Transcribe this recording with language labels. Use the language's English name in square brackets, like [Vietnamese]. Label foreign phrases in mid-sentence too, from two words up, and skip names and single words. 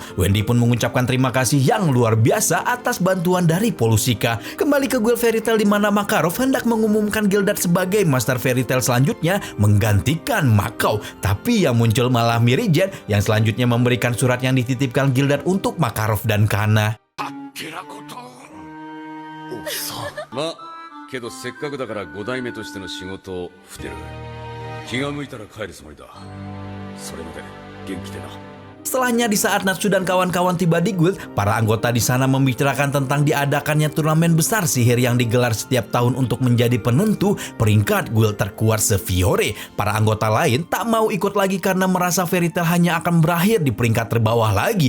[Indonesian] Wendy pun mengucapkan terima kasih yang luar biasa atas bantuan dari Polusika. Kembali ke Guild Fairy Tail di mana Makarov hendak mengumumkan Gildat sebagai Master Fairy Tail selanjutnya menggantikan Makau. Tapi yang muncul malah Mirigen yang selanjutnya memberikan surat yang dititipkan Gildat untuk Makarov dan Kana. [Japanese] まあけどせっかくだから5代目としての仕事をふてる。気が向いたら帰るつもりだ。それまで元気でな。 [Indonesian] Setelahnya di saat Natsu dan kawan-kawan tiba di guild, para anggota di sana membicarakan tentang diadakannya turnamen besar sihir yang digelar setiap tahun untuk menjadi penentu peringkat guild terkuat se-Fiore. Para anggota lain tak mau ikut lagi karena merasa Fairy Tail hanya akan berakhir di peringkat terbawah lagi.